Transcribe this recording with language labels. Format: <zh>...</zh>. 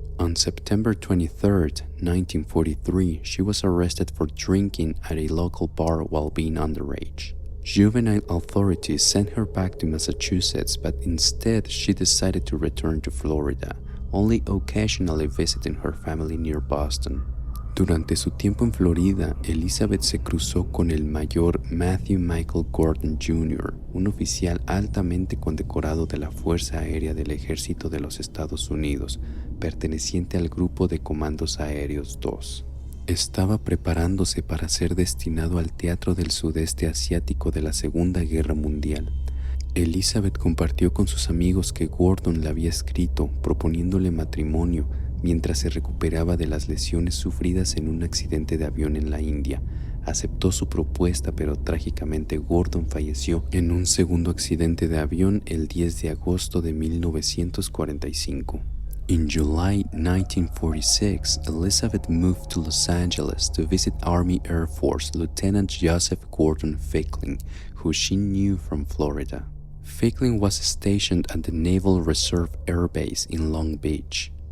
<en>On September 23, 1943, she was arrested for drinking at a local bar while being underage. Juvenile authorities sent her back to Massachusetts, but instead she decided to return to Florida, only occasionally visiting her family near Boston.</en> <es>Durante su tiempo en Florida, Elizabeth se cruzó con el mayor Matthew Michael Gordon Jr., un oficial altamente condecorado de la Fuerza Aérea del Ejército de los Estados Unidos, perteneciente al Grupo de Comandos Aéreos 2. Estaba preparándose para ser destinado al Teatro del Sudeste Asiático de la Segunda Guerra Mundial. Elizabeth compartió con sus amigos que Gordon le había escrito proponiéndole matrimonio mientras se recuperaba de las lesiones sufridas en un accidente de avión en la India, aceptó su propuesta, pero trágicamente Gordon falleció en un segundo accidente de avión el 10 de agosto de 1945.</es> <en>In July 1946, Elizabeth moved to Los Angeles to visit Army Air Force Lieutenant Joseph Gordon Fickling, who she knew from Florida. Fickling was stationed at the Naval Reserve Air Base in Long Beach.</en>